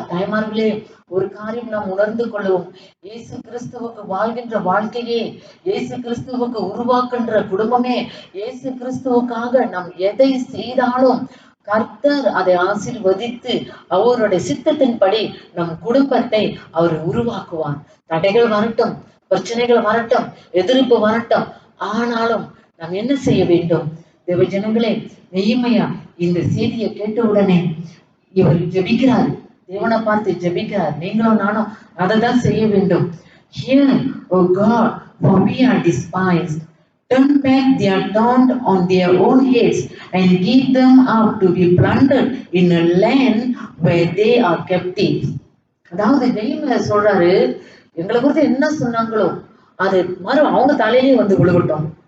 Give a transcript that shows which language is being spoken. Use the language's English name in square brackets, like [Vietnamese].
[Tamil] தாய்மார்களே, ஒரு காரியம் நாம் உணர்ந்து கொள்வோம். இயேசு கிறிஸ்துவுக்கு வாழ்கின்ற வாழ்க்கையே, இயேசு கிறிஸ்துவுக்கு உருவாக்குகின்ற குடும்பமே, இயேசு கிறிஸ்துவுக்காக நாம் எதை செய்தாலும் கர்த்தர் அதை ஆசீர்வதித்து அவருடைய சித்தத்தின்படி நம் குடும்பத்தை அவர் உருவாக்குவார். தடைகள் வரட்டும், பிரச்சனைகள் வரட்டும், எதிர்ப்பு வரட்டும், ஆனாலும் நாம் என்ன செய்ய வேண்டும்? தேவ ஜனங்களே, நெகேமியா இந்த செய்தியை கேட்ட உடனே இவர் ஜெபிக்கிறார். தேவனை பார்த்து ஜெபிக்கிறார். நீங்களும் நானும் அதை தான் செய்ய வேண்டும். [English] Hear, O God, for we are despised. turn back their taunt on their own heads and give them up to be plundered in a land where they are captives. [Tamil] அதாவது நெகேமியா சொல்றாரு, எங்களை குறித்து என்ன சொன்னாங்களோ அது அவங்க தலையிலே வந்து விழுகட்டும்.